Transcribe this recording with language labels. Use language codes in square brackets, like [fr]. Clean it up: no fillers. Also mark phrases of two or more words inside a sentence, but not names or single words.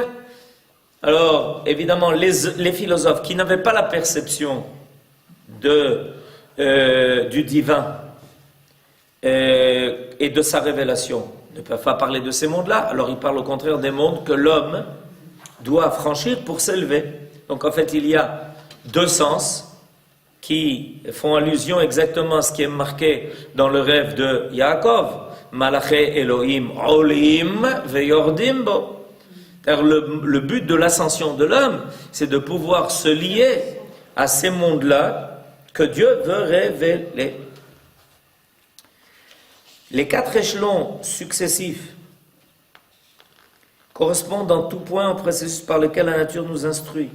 [fr] Alors, évidemment, les philosophes qui n'avaient pas la perception du divin et de sa révélation ne peuvent pas parler de ces mondes-là, alors ils parlent au contraire des mondes que l'homme doit franchir pour s'élever. Donc en fait, il y a 2 sens qui font allusion exactement à ce qui est marqué dans le rêve de Yaakov. [he] מלאכי אלהים עולים ויורדים בו. [fr] Car le but de l'ascension de l'homme, c'est de pouvoir se lier à ces mondes-là que Dieu veut révéler. Les 4 échelons successifs correspond dans tout point au processus par lequel la nature nous instruit.